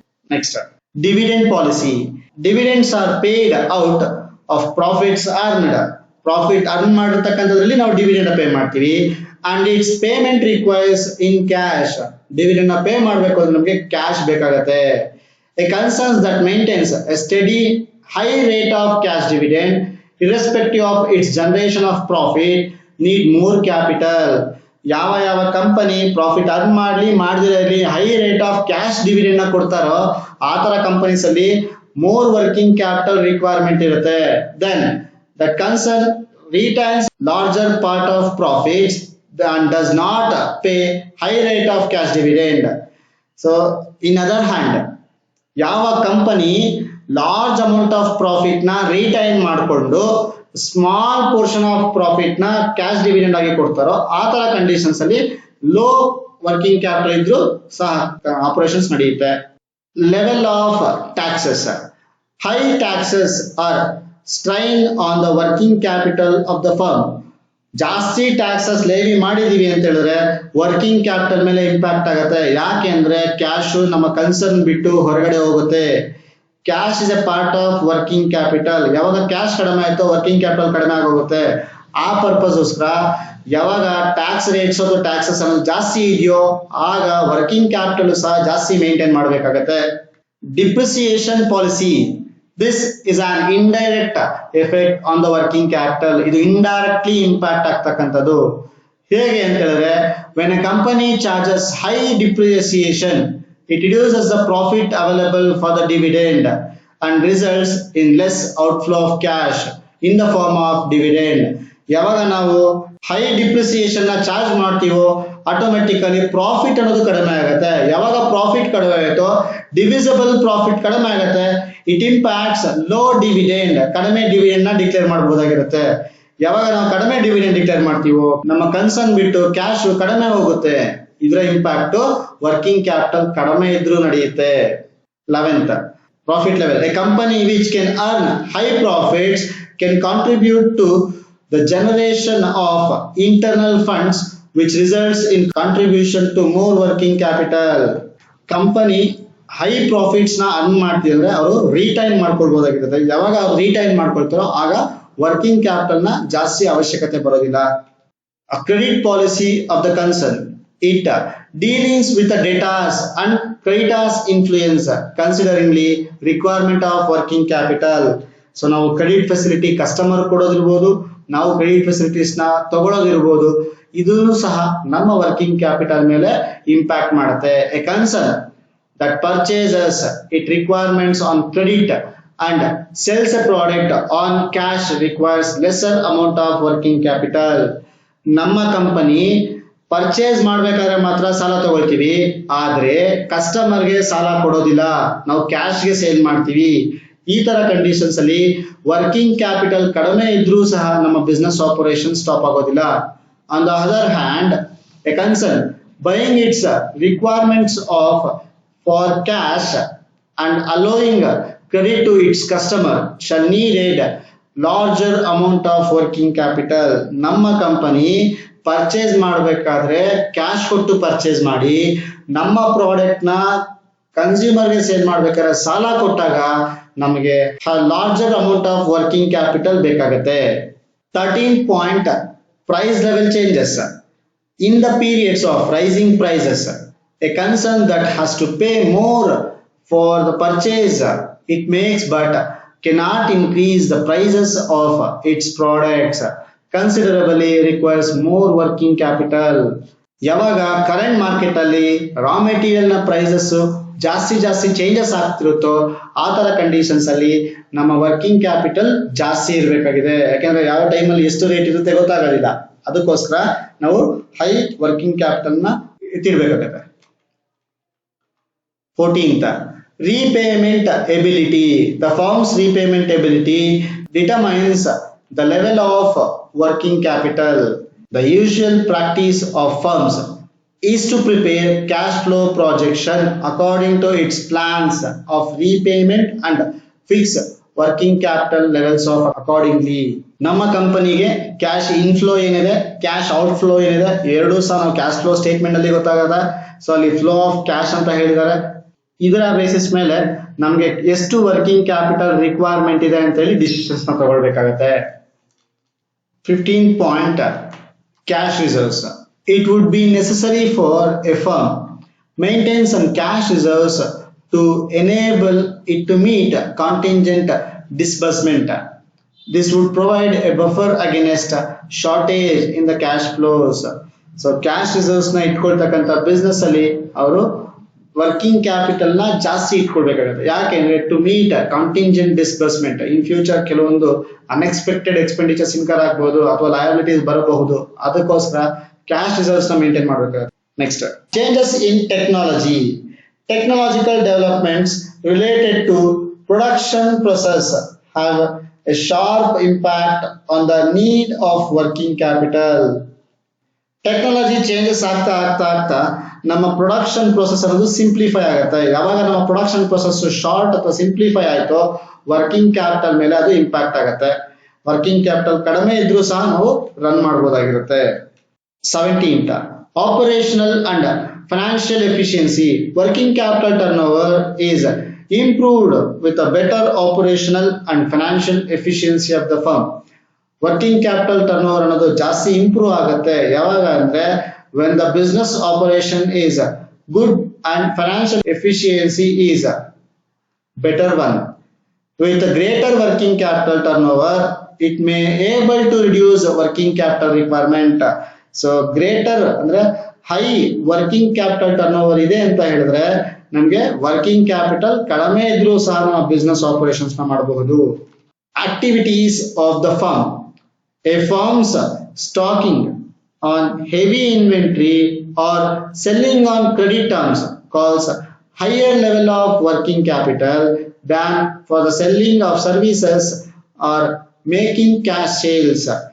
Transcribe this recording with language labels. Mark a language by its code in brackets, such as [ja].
[en] Next, dividend policy. Dividends are paid out of profits earned. [kn] Profit earn ಮಾಡಿರ್ತಕ್ಕಂಥದ್ರಲ್ಲಿ ನಾವು dividend pay ಮಾಡ್ತೀವಿ. [en] And it's payment requires in cash. [kn] Dividend ನ pay ಮಾಡಬೇಕು ಅಂದ್ರೆ ನಮಗೆ cash ಬೇಕಾಗತ್ತೆ. [en] A concerns that maintains a steady high rate of cash dividend irrespective of its generation of profit need more capital. [kn] ಯಾವ company profit earn ಮಾಡದಿರಲಿ [en] high rate of cash dividend [kn] ನ ಕೊಡ್ತಾರೋ ಆ ತರ ಕಂಪನೀಸ್ ಅಲ್ಲಿ ಮೋರ್ ವರ್ಕಿಂಗ್ ಕ್ಯಾಪಿಟಲ್ ರಿಕ್ವೈರ್ಮೆಂಟ್ ಇರುತ್ತೆ. [en] Then that concern retains larger part of profits, and does not pay high rate of cash dividend. So in other hand, [kn] ಯಾವ company large amount of profit ನ retain ಮಾಡಿಕೊಂಡು small portion of profit ನ cash dividend ಆಗಿ ಕೊಡ್ತಾರೋ ಆ ತರ conditions ಅಲ್ಲಿ low working capital ಇದ್ರೂ ಸಹ ಆಪರೇಷನ್ಸ್ ನಡೆಯುತ್ತೆ. [en] Level of taxes. High taxes are strain on the working capital of the firm. [kn] ಜಾಸ್ತಿ ಟ್ಯಾಕ್ಸಸ್ ಲೇವಿ ಮಾಡಿದೀವಿ ಅಂತ ಹೇಳಿದ್ರೆ ವರ್ಕಿಂಗ್ ಕ್ಯಾಪಿಟಲ್ ಮೇಲೆ ಇಂಪ್ಯಾಕ್ಟ್ ಆಗುತ್ತೆ. ಯಾಕೆ ಅಂದ್ರೆ ಕ್ಯಾಶ್ ನಮ್ಮ ಕನ್ಸರ್ನ್ ಬಿಟ್ಟು ಹೊರಗಡೆ ಹೋಗುತ್ತೆ. [en] Cash is a part of working capital. [kn] ಯಾವಾಗ ಕ್ಯಾಶ್ ಕಡಿಮೆ ಆಯ್ತೋ ವರ್ಕಿಂಗ್ ಕ್ಯಾಪಿಟಲ್ ಕಡಿಮೆ ಆಗೋಗುತ್ತೆ. ಆ ಪರ್ಪಸ್ಗೋಸ್ಕರ ಯಾವಾಗ ಟ್ಯಾಕ್ಸ್ ರೇಟ್ಸ್ ಅಥವಾ ಟ್ಯಾಕ್ಸಸ್ ಅನ್ನೋದು ಜಾಸ್ತಿ ಇದೆಯೋ ಆಗ ವರ್ಕಿಂಗ್ ಕ್ಯಾಪಿಟಲ್ ಸಹ ಜಾಸ್ತಿ ಮೇಂಟೈನ್ ಮಾಡಬೇಕಾಗತ್ತೆ. [en] Depreciation policy. This is an indirect effect on the working capital. [kn] ಇದು indirectly impact ಆಗ್ತಕ್ಕಂಥದ್ದು. ಹೇಗೆ ಅಂತ ಹೇಳಿದ್ರೆ [en] when a company charges high depreciation, it reduces the profit available for the dividend and results in less outflow of cash in the form of dividend. [kn] ಯಾವಾಗ ನಾವು high depreciation ನ charge ಮಾಡ್ತೀವೋ automatically profit ಅನ್ನೋದು ಕಡಿಮೆ ಆಗುತ್ತೆ. ಯಾವಾಗ profit ಕಡಿಮೆ ಆಗುತ್ತೋ ಡಿವಿಸಿಬಲ್ ಪ್ರಾಫಿಟ್ ಕಡಿಮೆ ಆಗುತ್ತೆ. [en] It impacts low dividend. [kn] ಕಡಿಮೆ ಡಿವಿಡೆಂಡ್ ನ ಡಿಕ್ಲೇರ್ ಮಾಡಬಹುದಾಗಿರುತ್ತೆ. ಯಾವಾಗ ನಾವು ಕಡಿಮೆ ಡಿವಿಡೆಂಡ್ ಡಿಕ್ಲೇರ್ ಮಾಡ್ತೀವೋ ನಮ್ಮ ಕನ್ಸರ್ನ್ ಬಿಟ್ಟು ಕ್ಯಾಶ್ ಕಡಿಮೆ ಹೋಗುತ್ತೆ. ಇದರ ಇಂಪ್ಯಾಕ್ಟ್ ವರ್ಕಿಂಗ್ ಕ್ಯಾಪಿಟಲ್ ಕಡಿಮೆ ಇದ್ರೂ ನಡೆಯುತ್ತೆ. [en] 11th, profit level. A company which can earn high profits can contribute to the generation of internal funds which results in contribution to more working capital. [kn] Company high profits ನ earn ಮಾಡ್ತಿದ್ರೆ ಅವರು retain ಮಾಡ್ಕೊಳ್ಬಹುದಾಗಿರುತ್ತೆ. ಯಾವಾಗ ಅವ್ರು retain ಮಾಡ್ಕೊಳ್ತಾರೋ ಆಗ working capital ನ ಜಾಸ್ತಿ ಅವಶ್ಯಕತೆ ಬರೋದಿಲ್ಲ. [en] Credit policy of the concern. It dealings with the debtors and creditors influence considerably requirement of working capital. [kn] So ನಾವು ಕ್ರೆಡಿಟ್ ಫೆಸಿಲಿಟಿ ಕಸ್ಟಮರ್ ಕೊಡೋದಿರ್ಬೋದು, ನಾವು ಕ್ರೆಡಿಟ್ ಫೆಸಿಲಿಟೀಸ್ ನ ತಗೊಳ್ಳೋದಿರ್ಬೋದು, ಇದೂ ಸಹ ನಮ್ಮ ವರ್ಕಿಂಗ್ ಕ್ಯಾಪಿಟಲ್ ಮೇಲೆ ಇಂಪ್ಯಾಕ್ಟ್ ಮಾಡುತ್ತೆ. [en] A concern that purchases its requirements on credit and sells a product on cash requires lesser amount of working capital. [kn] ನಮ್ಮ company purchase ಮಾಡ್ಬೇಕಾದ್ರೆ ಮಾತ್ರ ಸಾಲ ತಗೊಳ್ತೀವಿ, ಆದ್ರೆ ಕಸ್ಟಮರ್ಗೆ ಸಾಲ ಕೊಡೋದಿಲ್ಲ, ನಾವು ಕ್ಯಾಶ್ಗೆ ಸೇಲ್ ಮಾಡ್ತೀವಿ. ಈ ತರ ಕಂಡೀಷನ್ಸ್ ಅಲ್ಲಿ ವರ್ಕಿಂಗ್ ಕ್ಯಾಪಿಟಲ್ ಕಡಿಮೆ ಇದ್ರೂ ಸಹ ನಮ್ಮ ಬಿಸ್ನೆಸ್ ಆಪರೇಷನ್ ಸ್ಟಾಪ್ ಆಗೋದಿಲ್ಲ. [en] On the other hand, a concern buying its requirements of for cash and allowing credit to its customer shall need larger amount of working capital. [kn] ನಮ್ಮ company purchase ಮಾಡಬೇಕಾದ್ರೆ cash ಕೊಟ್ಟು purchase ಮಾಡಿ ನಮ್ಮ product ನ consumer ಗೆ sale ಮಾಡ್ಬೇಕಾದ್ರೆ ಸಾಲ ಕೊಟ್ಟಾಗ ನಮಗೆ larger amount of working capital ಬೇಕಾಗುತ್ತೆ. [en] 13th point, price level changes. In the periods of rising prices, a concern that has to pay more for the purchase it makes but cannot increase the prices of its products considerably requires more working capital. [kn] ಯಾವಾಗ current market ಅಲ್ಲಿ raw material ನ prices ಜಾಸ್ತಿ changes ಆಗ್ತಿರುತ್ತೋ ಆ ತರ conditions ಅಲ್ಲಿ ನಮ್ಮ working capital ಜಾಸ್ತಿ ಇರಬೇಕಾಗಿದೆ. ಯಾಕಂದ್ರೆ ಯಾವ ಟೈಮಲ್ಲಿ ಎಷ್ಟು ರೇಟ್ ಇರುತ್ತೆ ಗೊತ್ತಾಗೋದಿಲ್ಲ. ಅದಕ್ಕೋಸ್ಕರ ನಾವು ಹೈ ವರ್ಕಿಂಗ್ ಕ್ಯಾಪಿಟಲ್ ನ ಇಟ್ಟಿರ್ಬೇಕಾಗುತ್ತೆ. [en] 14th, repayment ability. The firm's repayment ability determines the level of working capital. The usual practice of firms is to prepare cash flow projection according to its plans of repayment and fix working capital levels of accordingly. [kn] ನಮ್ಮ ಕಂಪನಿಗೆ cash inflow ಏನಿದೆ, cash outflow ಏನಿದೆ, ಎರಡೂ ಸಹ ನಾವು cash flow statement ಅಲ್ಲಿ ಗೊತ್ತಾಗದ. So ಅಲ್ಲಿ ಫ್ಲೋ ಆಫ್ ಕ್ಯಾಶ್ ಅಂತ ಹೇಳಿದ್ದಾರೆ. ಇದರ ಬೇಸಿಸ್ ಮೇಲೆ ನಮ್ಗೆ ಎಷ್ಟು ವರ್ಕಿಂಗ್ ಕ್ಯಾಪಿಟಲ್ ರಿಕ್ವೈರ್ಮೆಂಟ್ ಇದೆ ಅಂತ ಹೇಳಿ ಡಿಸಿಷನ್ಸ್ ನ ತಗೊಳ್ಬೇಕಾಗತ್ತೆ. [en] 15th point, cash reserves. It would be necessary for a firm maintain some cash reserves to enable it to meet contingent disbursement. This would provide a buffer against shortage in the cash flows. So cash reserves [kn] ನ ಇಟ್ಕೊಳ್ತಕ್ಕಂಥ business ಅಲ್ಲಿ ಅವರು working capital ನ ಜಾಸ್ತಿ ಇಟ್ಕೊಳ್ಬೇಕಾಗುತ್ತೆ. ಯಾಕೆಂದ್ರೆ [en] to meet contingent disbursement, [kn] in future ಕೆಲವೊಂದು unexpected expenditures incur ಆಗಬಹುದು ಅಥವಾ liabilities ಬರಬಹುದು. ಅದಕ್ಕೋಸ್ಕರ ಕ್ಯಾಶ್ ರಿಸರ್ವ್ಸ್ ನ ಮೇಂಟೈನ್ ಮಾಡಬೇಕಾಗುತ್ತೆ. [en] Next, changes in technology. Technological developments related to production process have a sharp impact on the need of working capital. [kn] Technology changes ಆಗ್ತಾ ಆಗ್ತಾ ಆಗ್ತಾ ನಮ್ಮ ಪ್ರೊಡಕ್ಷನ್ ಪ್ರೊಸೆಸ್ ಅನ್ನೋದು ಸಿಂಪ್ಲಿಫೈ ಆಗುತ್ತೆ. ಯಾವಾಗ ನಮ್ಮ ಪ್ರೊಡಕ್ಷನ್ ಪ್ರೊಸೆಸ್ ಶಾರ್ಟ್ ಅಥವಾ ಸಿಂಪ್ಲಿಫೈ ಆಯ್ತೋ ವರ್ಕಿಂಗ್ ಕ್ಯಾಪಿಟಲ್ ಮೇಲೆ ಅದು ಇಂಪ್ಯಾಕ್ಟ್ ಆಗುತ್ತೆ. ವರ್ಕಿಂಗ್ ಕ್ಯಾಪಿಟಲ್ ಕಡಿಮೆ ಇದ್ರೂ ಸಹ ನಾವು run ಮಾಡಬಹುದಾಗಿರುತ್ತೆ. [en] 17th, operational and financial efficiency. Working capital turnover is improved with a better operational and financial efficiency of the firm. [kn] Working capital turnover ಅನ್ನೋದು ಜಾಸ್ತಿ ಇಂಪ್ರೂವ್ ಆಗುತ್ತೆ ಯಾವಾಗ ಅಂದ್ರೆ [en] when the business operation is good and financial efficiency is better one. With a greater working capital turnover, it may able to reduce working capital requirement. [kn] So greater ಅಂದ್ರೆ high working capital turnover ಇದೆ ಅಂತ ಹೇಳಿದ್ರೆ ನಮಗೆ working capital ಕಡಿಮೆ ಇದ್ರೂ ಸಹ ನಾವು business operations ನ ಮಾಡಬಹುದು. [en] Activities of the firm. A firm's stocking on heavy inventory or selling on credit terms calls higher level of working capital than for the selling of services or making cash sales.